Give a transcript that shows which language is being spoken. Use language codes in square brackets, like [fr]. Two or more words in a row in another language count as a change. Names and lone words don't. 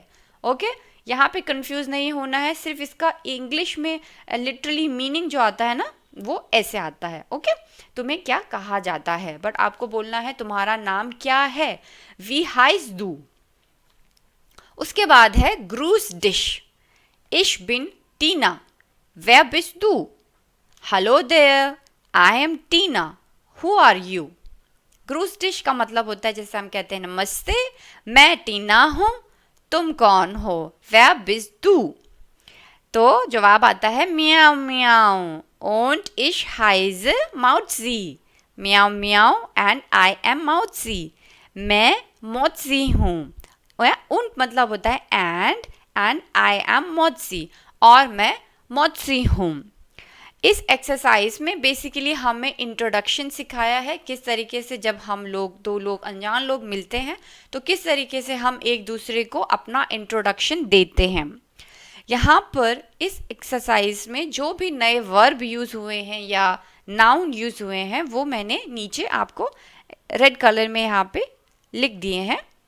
[hi] ओके, यहाँ पे कंफ्यूज नहीं होना है। सिर्फ इसका इंग्लिश में [en] literally meaning [hi] जो आता है ना वो ऐसे आता है। ओके, तुम्हें क्या कहा जाता है, बट आपको बोलना है तुम्हारा नाम क्या है। [de] wie heißt du. [hi] उसके बाद है [de] Grüß dich. Ich bin Tina। Wer bist du? [en] Hallo there, I am Tina। Who are you? [de] Grüß dich [hi] का मतलब होता है जैसे हम कहते हैं नमस्ते, मैं टीना हूँ, तुम कौन हो। [de] Wer bist du? [hi] तो जवाब आता है म्याऊ म्याऊ। [de] Und ich heiße Mauzi। म्याऊ म्याऊ [en] and I am Mauzi। [hi] मैं मोत्सी हूँ। und मतलब होता है [en] and I am Motsi, [hi] और मैं मोत्सी हूँ। इस एक्सरसाइज में बेसिकली हमें इंट्रोडक्शन सिखाया है, किस तरीके से जब हम लोग दो लोग अनजान लोग मिलते हैं तो किस तरीके से हम एक दूसरे को अपना इंट्रोडक्शन देते हैं। यहाँ पर इस एक्सरसाइज में जो भी नए [en] verb use [hi] हुए हैं या [en] noun use [hi] हुए हैं वो मैंने नीचे आपको [en] red colour [hi] में यहाँ पे लिख दिए हैं।